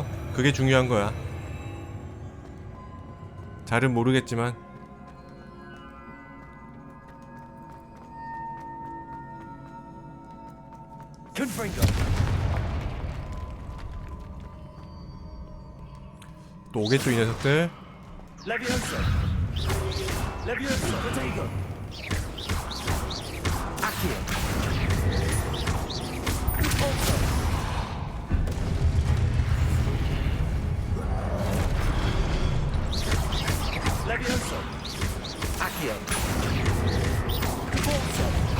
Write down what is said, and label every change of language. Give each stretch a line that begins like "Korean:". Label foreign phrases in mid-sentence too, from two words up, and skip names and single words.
Korean: 그게 중요한 거야. 잘은 모르겠지만. 또 오겠죠, 이 녀석들. Leviosa. Leviosa. Protego. Accio. Repulsor. Leviosa. Accio. Repulsor.